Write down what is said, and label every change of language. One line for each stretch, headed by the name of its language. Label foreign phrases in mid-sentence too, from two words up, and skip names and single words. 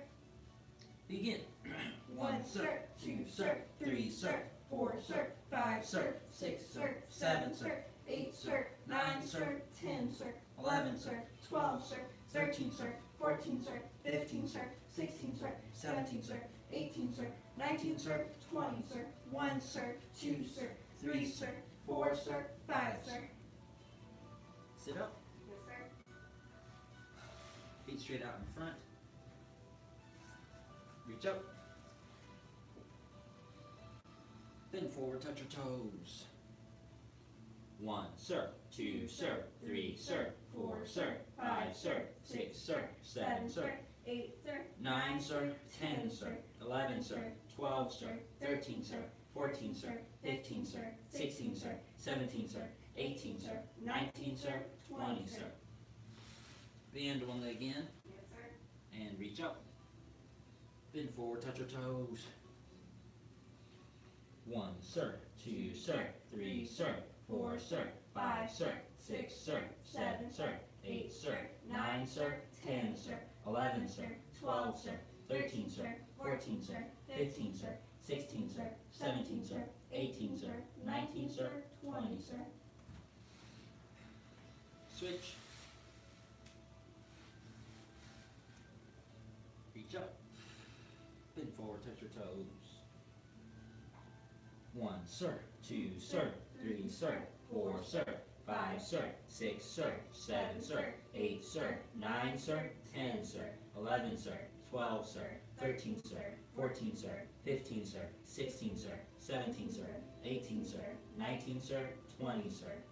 English: Begin. One, sir. Two, sir. Three, sir. Four, sir. Five, sir. Six, sir. Seven, sir. Eight, sir. Nine, sir. 10, sir. 11, sir. 12, sir. 13, sir. 14, sir. 15, sir. 16, sir. 17, sir. 18, sir. 19, sir. 20, sir. 1, sir. 2, sir. 3, sir. 4, sir. 5, sir. Sit up. Yes, sir. Feet straight out in front. Reach up. Bend forward, touch your toes. One, sir. Two, sir. Three, sir. Four, sir. Five, sir. Six, sir. Seven, sir. 8, sir. Nine, sir. 10, sir. 11, sir. 12, sir. 13, sir. 14, sir. 15, sir. 16, sir. 17, sir. 18, sir. 19, sir. 20, sir. Bend one leg in Yes, sir. and reach up. Bend forward, touch your toes. One, sir. Two, sir. Three, sir. Four, sir. 5, sir, 6, sir, 7, sir, 8, sir, 9, sir, 10, sir, 11, sir, 12, sir, 13, sir, 14, sir, 15, sir, 16, sir, 17, sir, 18, sir, 19, sir, 20, sir. Switch. Reach up. Bend forward, touch your toes. 1, sir, 2, sir, 3, sir, 4, sir, 5, sir, 6, sir, 7, sir, 8, sir, 9, sir, 10, sir, 11, sir, 12, sir, 13, sir, 14, sir, 15, sir, 16, sir, 17, sir, 18, sir, 19, sir, 20, sir.